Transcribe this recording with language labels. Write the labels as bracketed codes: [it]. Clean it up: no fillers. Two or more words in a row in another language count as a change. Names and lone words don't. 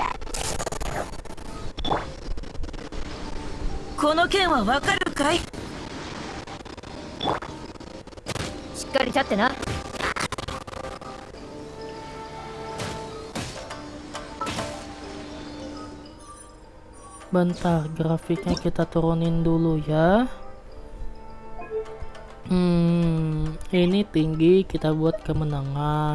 [ja] この件はわかるかい？しっかり立ってな。 [id] Bentar, grafiknya kita turunin dulu ya. Ini tinggi, kita buat ke menengah.